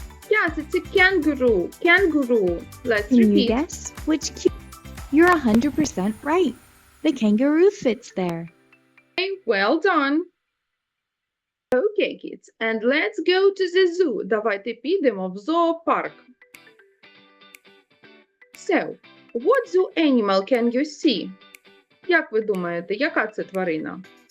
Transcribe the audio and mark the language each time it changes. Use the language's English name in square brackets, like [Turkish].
[English] Yes, it's a kangaroo. Kangaroo. Let's Can you repeat. guess which You're 100% right. The kangaroo fits there. Okay, well done. Okay, kids, and let's go to the zoo. [Ukrainian] Давайте підемо в зоопарк. [English] So, what zoo animal can you see? [Ukrainian] Як ви думаєте, яка це тварина?